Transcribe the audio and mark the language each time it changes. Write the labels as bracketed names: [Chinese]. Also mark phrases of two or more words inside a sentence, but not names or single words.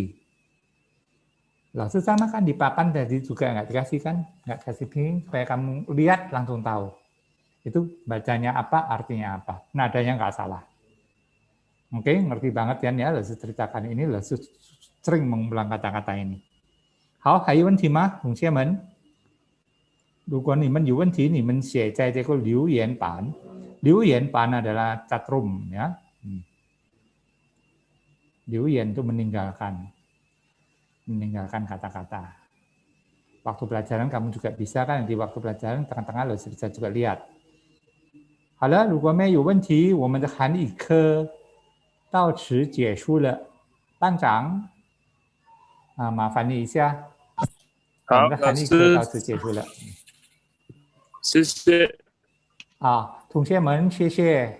[Indonesian] Lalu sama kan di papan tadi juga nggak dikasih kan, nggak kasih ping supaya kamu lihat langsung tahu. Itu bacanya apa, artinya apa. Nadanya nggak salah. Oke, ngerti banget kan ya, lalu ceritakan ini, lalu sering mengulang kata-kata ini. [Chinese] 好，还有问题吗，同学们？如果你们有问题，你们写在这个留言板。留言板 [Indonesian] adalah chat room ya. 留言 itu meninggalkan kata-kata. Waktu pelajaran kamu juga bisa kan, di waktu pelajaran tengah-tengah lo bisa juga lihat. [Chinese] 好了，如果没有问题，我们的韩语课到此结束了。班长，麻烦你一下，我们的韩语课到此结束了。谢谢。同学们，谢谢。